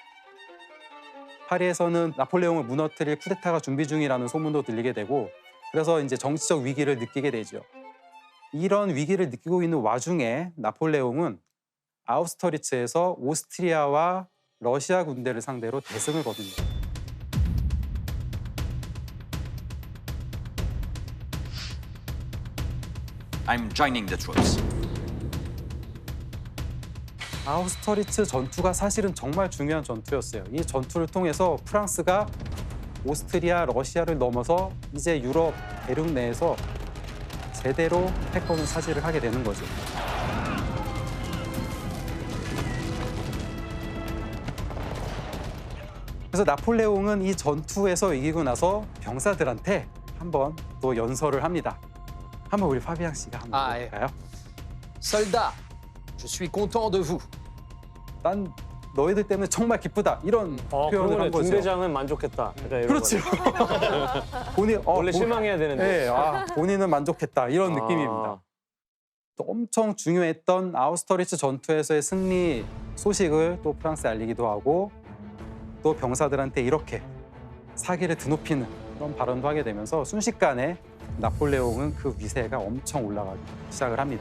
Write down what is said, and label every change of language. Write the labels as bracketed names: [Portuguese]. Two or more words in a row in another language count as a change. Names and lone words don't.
[Korean] 파리에서는 나폴레옹을 무너뜨릴 쿠데타가 준비 중이라는 소문도 들리게 되고 그래서 이제 정치적 위기를 느끼게 되죠. 이런 위기를 느끼고 있는 와중에 나폴레옹은 아우스터리츠에서 오스트리아와 러시아 군대를 상대로 대승을 거둡니다. [English] I'm joining the troops. [Korean] 아우스터리츠 전투가 사실은 정말 중요한 전투였어요. 이 전투를 통해서 프랑스가 오스트리아, 러시아를 넘어서 이제 유럽 대륙 내에서 제대로 패권을 차지를 하게 되는 거죠. 그래서 나폴레옹은 이 전투에서 이기고 나서 병사들한테 한번 또 연설을 합니다. 한번 우리 파비앙 씨가 한번 아, 예. 볼까요? [French] Soldats, je suis content de vous. [Korean] 난 너희들 때문에 정말 기쁘다 이런 표현을 그러면 한 거죠. 중대장은 만족했다. 그러니까 이런 그렇죠. 거죠. 본인 원래 실망해야 되는데. 네, 본인은 만족했다 이런 아. 느낌입니다. 또 엄청 중요했던 아우스터리츠 전투에서의 승리 소식을 또 프랑스에 알리기도 하고 또 병사들한테 이렇게 사기를 드높이는 그런 발언도 하게 되면서 순식간에 나폴레옹은 그 위세가 엄청 올라가기 시작을 합니다.